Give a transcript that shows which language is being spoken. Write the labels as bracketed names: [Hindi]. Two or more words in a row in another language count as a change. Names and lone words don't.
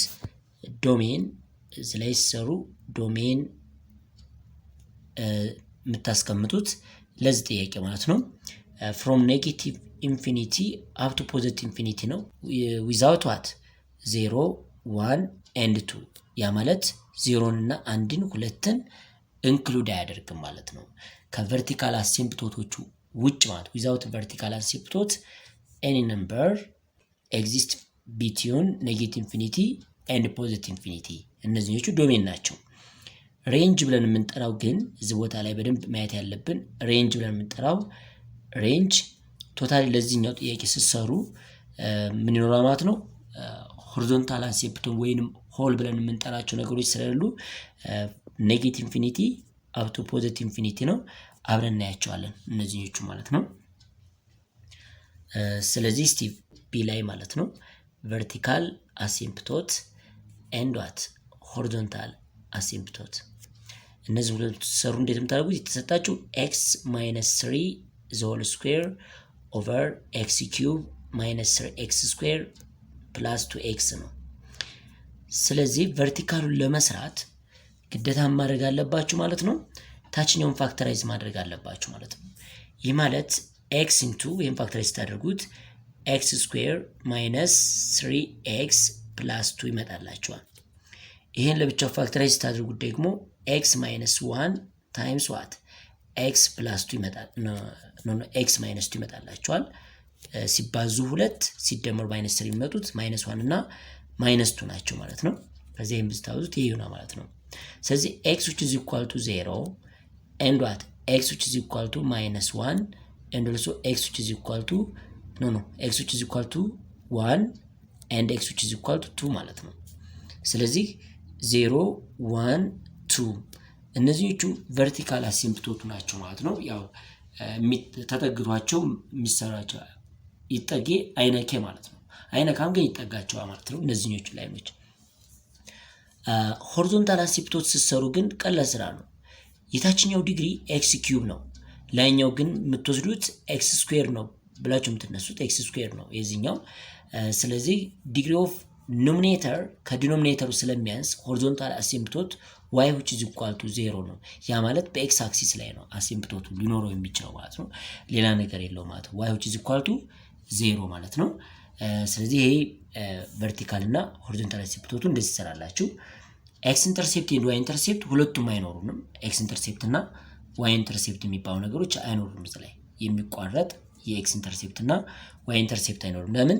[Amharic] ዶሜን እዚህ ላይ ሲሰሩ ዶሜን የምታስቀምጡት ለዚህ ጥያቄ ማለት ነው [English] from negative infinity up to positive infinity ነው without what 0 1 and [Amharic] 2 ያ ማለት 0 እና 1ን 2ን ኢንክሉድ አያደርግም ማለት ነው። ከቨርቲካል አሲምፕቶቶቹ ውጭ ማለት [English] without vertical asymptote any number exist between negative infinity and positive infinity [Amharic] እነዚህኞቹ ዶሜን ናቸው። ሬንጅ ብለን የምንጠራው ግን እዚህ ቦታ ላይ በደንብ ማየት ያለብን ሬንጅ ብለን የምንጠራው ሬንጅ ቶታሊ ለዚህኛው ጥያቄ ሲሰሩ ምን ይኖራል ማለት ነው [English] horizontal asymptote [Amharic] ወይንም ሆል ብለን የምንጠራቸው ነገሮች ስለሌሉ [English] negative infinity up to positive infinity [Amharic] ነው። አብረን እናያቸዋለን እነዚህኞቹ ማለት ነው። ስለዚህ እስቲ ቢ ላይ ማለት ነው [English] vertical asymptote and what horizontal asymptote [Amharic] እነዚህ ሁለቱ ሰሩ እንዴት የምታደርጉት የተሰጣችሁ [English] x minus 3 the whole square over x cube minus 3x square plus 2x [Amharic] ነው። ስለዚህ ቨርቲካሉን ለመስራት ግዴታ ማድረግ አለባችሁ ማለት ነው ታችኛውን ፋክተራይዝ ማድረግ አለባችሁ ማለት ነው። ይህ ማለት [English] x into [Amharic] ወይም ፋክተራይዝ ታደርጉት [English] x square minus 3x plus 2 [Amharic] ይመጣላችኋል። ይሄን ለብቻው ፋክተራይዝ ታደርጉት ደግሞ [English] x minus 1 times what x plus 2 [Amharic] ይመጣል [English] x minus 2 [Amharic] ይመጣላችኋል። ሲባዙ 2 ሲደመር -3 የሚመጡት -1 እና -2 ናቸው ማለት ነው። ከዚያም ብታውዙት ይሄ ይሆናል ማለት ነው። ስለዚህ [English] x which is equal to 0 and what x which is equal to -1 and also x which is equal to x which is equal to 1 and x which is equal to 2 [Amharic] ማለት ነው። ስለዚህ 0 1 2 እነዚህኞቹ ቨርቲካል አሲምፕቶቱ ናቸው ማለት ነው። ያው ተጠግቷቸው የሚሰራቸው ይጠጌ አይነኬ ማለት ነው። አይነካም ግን ይጠጋቸዋል ማለት ነው እነዚህኞቹ ላይኖች። ሆሪዞንታል አሲምፕቶት ስትሰሩ ግን ቀላል ስራ ነው። የታችኛው ዲግሪ [English] x cube [Amharic] ነው፣ ላይኛው ግን የምትወስዱት [English] x square [Amharic] ነው ብላችሁ የምትነሱት [English] x square [Amharic] ነው የዚህኛው። ስለዚህ [English] degree of nominator [Amharic] ከዲኖሚኔተሩ ስለሚያንስ [English] horizontal asymptote y which is equal to [Amharic] 0 ነው። ያ ማለት በኤክስ አክሲስ ላይ ነው አሲምፕቶቱ ሊኖረው የሚችለው ማለት ነው። ሌላ ነገር የለው ማለት ነው። ዋይ [English] which is equal to [Amharic] 0 ማለት ነው። ስለዚህ ይሄ ቨርቲካል እና ሆሪዞንታል አሲምፕቶቱ እንደዚህ ይሰራላችሁ። [English] x intercept [Amharic] እና [English] y intercept [Amharic] ሁለቱም አይኖሩንም። [English] x intercept [Amharic] እና [English] y intercept [Amharic] የሚባሉ ነገሮች አይኖሩም። እዚህ ላይ የሚቋረጥ የኤክስ ኢንተርሴፕት እና [English] y intercept [Amharic] አይኖሩም። ለምን?